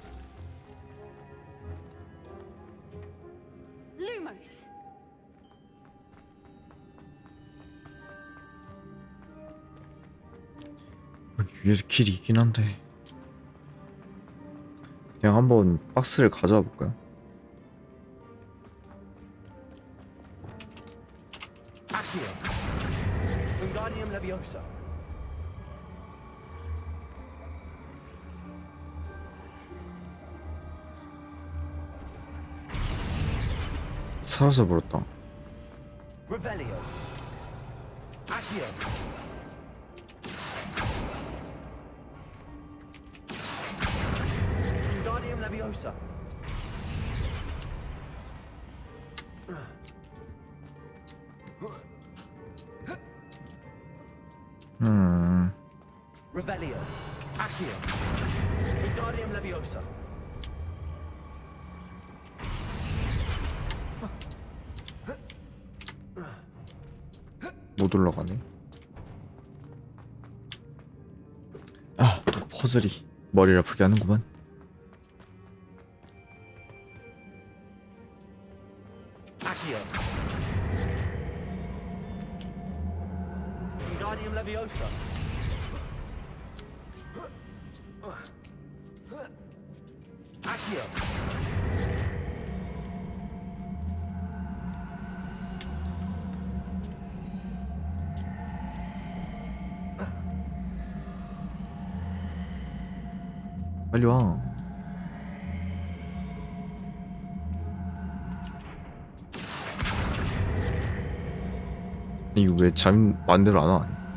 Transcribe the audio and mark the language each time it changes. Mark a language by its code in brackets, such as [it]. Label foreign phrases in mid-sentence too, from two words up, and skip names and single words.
[la] Lumos. [ko] 여기 위에서 길이 있긴 한데 그냥 한번 박스를 가져와 볼까요? [la] Accio. Wingardium Leviosa. [ko] 사라져 버렸다. [la] Revelio. Accio. Wingardium Leviosa. Revelio. Accio. Wingardium Leviosa. [ko] 못 올라가네. 아, 또 퍼즐이 머리를 아프게 하는구만. [la] Accio. Wingardium Leviosa. Accio. [ko] 빨리 와. 이거 왜 잠 마음대로 안 와?